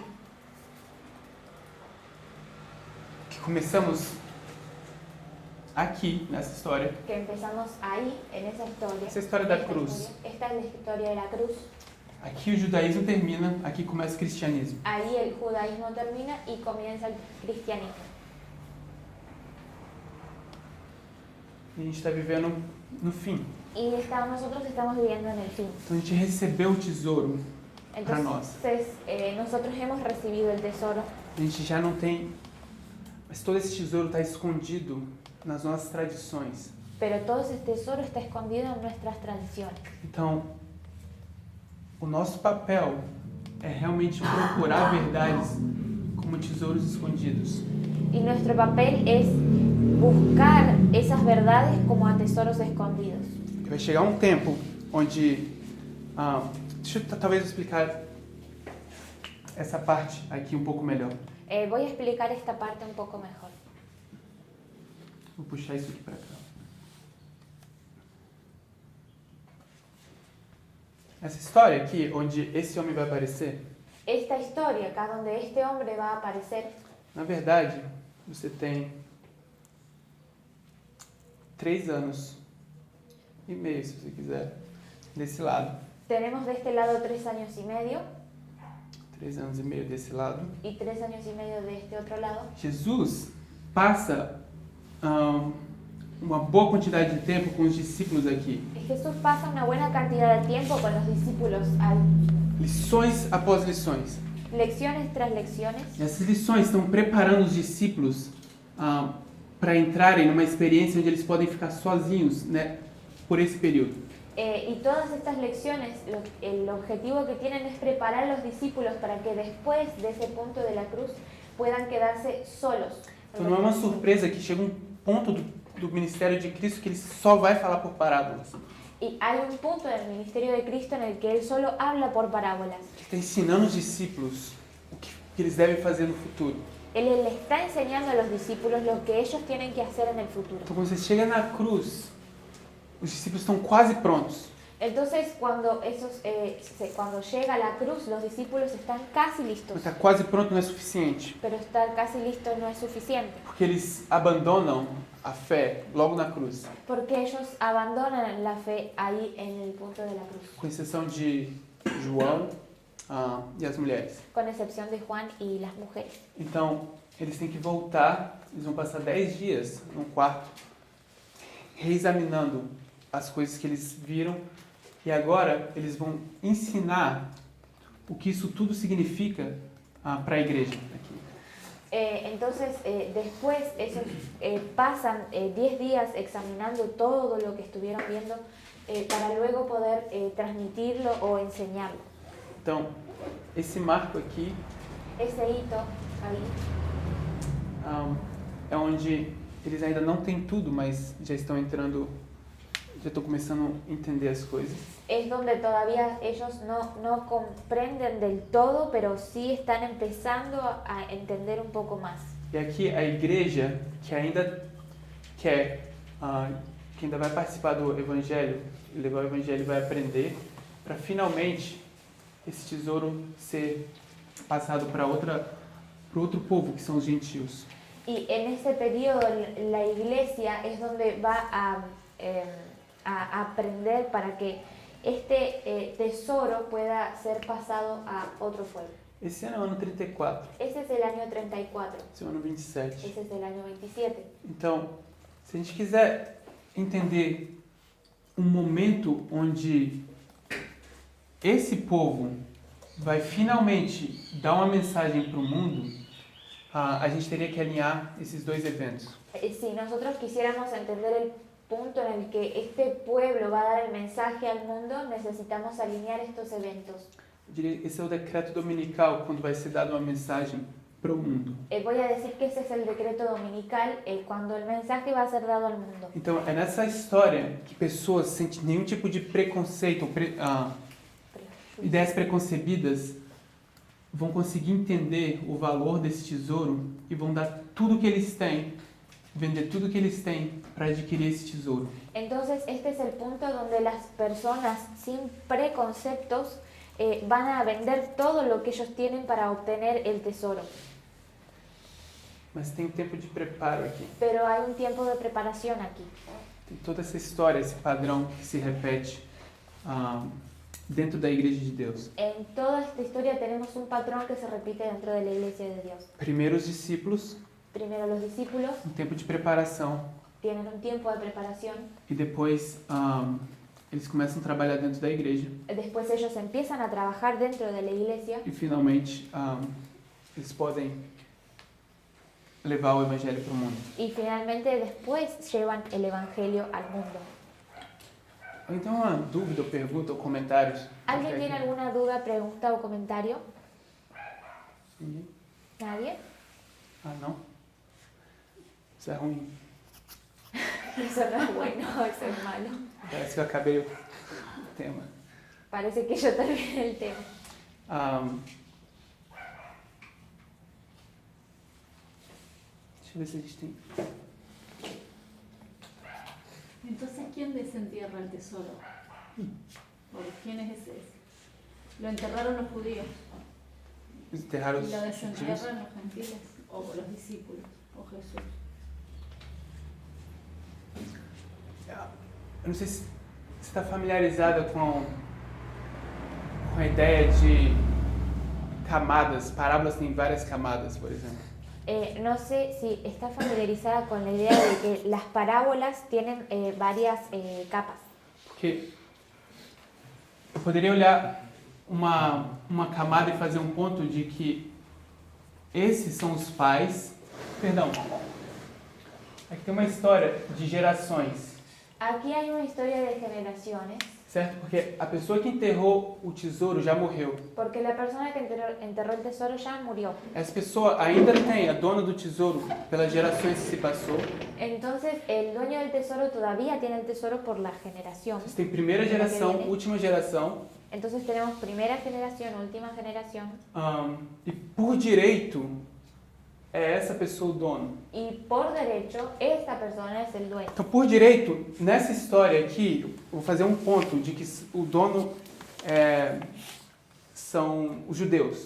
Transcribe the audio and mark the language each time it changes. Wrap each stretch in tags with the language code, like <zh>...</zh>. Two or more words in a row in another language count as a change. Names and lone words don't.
<pt>que começamos aqui nessa história,</pt> <es>que empezamos ahí, en esa historia,</es> <pt>essa história da cruz.</pt> <es>esta es la historia de la cruz,</es> <pt>Aqui o judaísmo termina, aqui começa o cristianismo.</pt> <es>ahí el judaísmo termina y comienza el cristianismo.</es> <pt>E a gente está vivendo no fim.</pt> <es>Y nosotros estamos viviendo en el fin.</es> <pt>Então a gente recebeu o tesouro para nós.</pt> <es>Entonces, nosotros hemos recibido el tesoro,</es> <pt>A gente já não tem... Mas todo esse tesouro está escondido nas nossas tradições.</pt> <es>pero todo ese tesoro está escondido en nuestras tradiciones.</es> <pt>Então, o nosso papel é realmente procurar verdades como tesouros escondidos.</pt> <es>Y nuestro papel es buscar esas verdades como a tesoros escondidos.</es> <pt>E vai chegar um tempo onde... deixa eu talvez explicar essa parte aqui um pouco melhor.</pt> <es>Voy a explicar esta parte un poco mejor.</es> <pt>Vou puxar isso aqui para cá. Essa história aqui, onde esse homem vai aparecer,</pt> <es>Esta historia acá donde este hombre va a aparecer,</es> <pt>na verdade, você tem 3 anos e meio, se você quiser, desse lado.</pt> <es>tenemos de este lado 3 años y medio</es> <pt>3 anos e meio desse lado.</pt> <es>y 3 años y medio de este otro lado.</es> <pt>Jesus passa uma boa quantidade de tempo com os discípulos aqui.</pt> <es>Jesús pasa una buena cantidad de tiempo con los discípulos, hay</es> <pt>Lições após lições.</pt> <es>lecciones tras lecciones.</es> <pt>E essas lições estão preparando os discípulos para entrarem numa experiência onde eles podem ficar sozinhos, né, por esse período.</pt> <es>Y todas estas lecciones, el objetivo que tienen es preparar a los discípulos para que después de ese punto de la cruz puedan quedarse solos.</es> <pt>Então não é uma surpresa que chega um ponto do ministério de Cristo que ele só vai falar por parábolas.</pt> <es>Y hay un punto en el ministerio de Cristo en el que Él solo habla por parábolas.</es> <pt>Ele está ensinando os discípulos o que eles devem fazer no futuro.</pt> <es>Él le está enseñando a los discípulos lo que ellos tienen que hacer en el futuro.</es> <pt>Então quando você chega na cruz, os discípulos estão quase prontos.</pt> <es>Entonces, cuando llega la cruz, los discípulos están casi listos.</es> <pt>Mas estar quase pronto não é suficiente,</pt> <es>Pero estar casi listo no es suficiente,</es> <pt>porque eles abandonam a fé logo na cruz,</pt> <es>porque ellos abandonan la fe ahí en el punto de la cruz,</es> <pt>com exceção de João e as mulheres.</pt> <es>con excepción de Juan y las mujeres.</es> <pt>Então, eles têm que voltar, eles vão passar 10 dias num quarto, reexaminando as coisas que eles viram, e agora eles vão ensinar o que isso tudo significa para a igreja aqui.</pt> <es>Entonces, después ellos pasan 10 días examinando todo lo que estuvieron viendo para luego poder transmitirlo o enseñarlo.</es> <pt>Então, esse marco aqui</pt> <es>Ese hito ahí</es> <pt>é onde eles ainda não têm tudo, mas já estão entrando, já estão começando a entender as coisas.</pt> <es>es donde todavía ellos no comprenden del todo, pero sí están empezando a entender un poco más.</es> <pt>E aqui a igreja que ainda quer, que ainda vai participar do evangelho, levar o evangelho e vai aprender, para finalmente esse tesouro ser passado para outro povo, que são os gentios.</pt> <es>Y en ese periodo la iglesia es donde va a aprender para que este tesoro pueda ser pasado a otro pueblo.</es> <pt>Esse ano é o ano 34,</pt> <es>Ese es el año 34,</es> <pt>esse é o ano 27.</pt> <es>ese es el año 27.</es> <pt>Então, se a gente quiser entender um momento onde esse povo vai finalmente dar uma mensagem para o mundo, a gente teria que alinhar esses dois eventos.</pt> <es>Si nosotros quisiéramos entender el punto en el que este pueblo va a dar el mensaje al mundo, necesitamos alinear estos eventos.</es> <pt>Eu diria, esse é o decreto dominical, quando vai ser dada uma mensagem para o mundo.</pt> <es>Voy a decir que ese es el decreto dominical cuando el mensaje va a ser dado al mundo.</es> <pt>Então, é nessa história que pessoas sem nenhum tipo de preconceito, ideias preconcebidas, vão conseguir entender o valor desse tesouro e vão dar tudo que eles têm, vender tudo que eles têm para adquirir esse tesouro.</pt> <es>Entonces, este es el punto donde las personas sin preconceptos van a vender todo lo que ellos tienen para obtener el tesoro.</es> <pt>Mas tem um tempo de preparo aqui.</pt> <es>Pero hay un tiempo de preparación aquí.</es> <pt>Tem toda essa história, esse padrão que se repete dentro da Igreja de Deus.</pt> <es>En toda esta historia tenemos un patrón que se repite dentro de la iglesia de Dios.</es> <pt>Primeiro os discípulos,</pt> <es>Primero los discípulos</es> <pt>tempo de preparação,</pt> <es>tienen un tiempo de preparación,</es> <pt>e depois eles começam a trabalhar dentro da igreja.</pt> <es>después ellos empiezan a trabajar dentro de la iglesia</es> <pt>E finalmente eles podem levar o evangelho para o mundo.</pt> <es>y finalmente después llevan el evangelio al mundo.</es> <pt>Então, uma dúvida, ou pergunta, ou comentários?</pt> <es>¿Alguien tiene alguna duda, pregunta o comentario?</es> <pt>Ninguém?</pt> <es>¿Nadie?</es> <pt>Ah, não? Isso é ruim.</pt> <es>Eso no es bueno, eso es malo.</es> <pt>Parece que eu acabei o tema.</pt> <es>Parece que yo terminé el tema.</es> <pt>Deixa eu ver se a gente tem...</pt> <es>Entonces, ¿quién desentierra el tesoro? ¿O quién es ese? Lo enterraron los judíos Enterrar y</es> <pt>os</pt> <es>lo</es> <pt>gentios.</pt> <es>desentierran los gentiles o los discípulos o Jesús.</es> <pt>Eu não sei se você está familiarizada com a ideia de camadas. Parábolas têm várias camadas, por exemplo.</pt> <es>No sé si está familiarizada con la idea de que las parábolas tienen varias capas.</es> <pt>Porque eu poderia olhar uma camada e fazer um ponto de que esses são os pais. Perdão. Aqui tem uma história de gerações.</pt> <es>Aquí hay una historia de generaciones,</es> <pt>Certo? Porque a pessoa que enterrou o tesouro já morreu.</pt> <es>porque la persona que enterró el tesoro ya murió.</es> <pt>Essa pessoa ainda tem, a dona do tesouro, pelas gerações que se passou.</pt> <es>Entonces, el dueño del tesoro todavía tiene el tesoro por la generación.</es> <pt>Você tem primeira geração, última geração.</pt> <es>Entonces tenemos primera generación, última generación,</es> <pt>E por direito, é essa pessoa o dono.</pt> <es>y por derecho, esta persona es el dueño.</es> <pt>Então, por direito, nessa história aqui, eu vou fazer um ponto de que o dono são os judeus.</pt>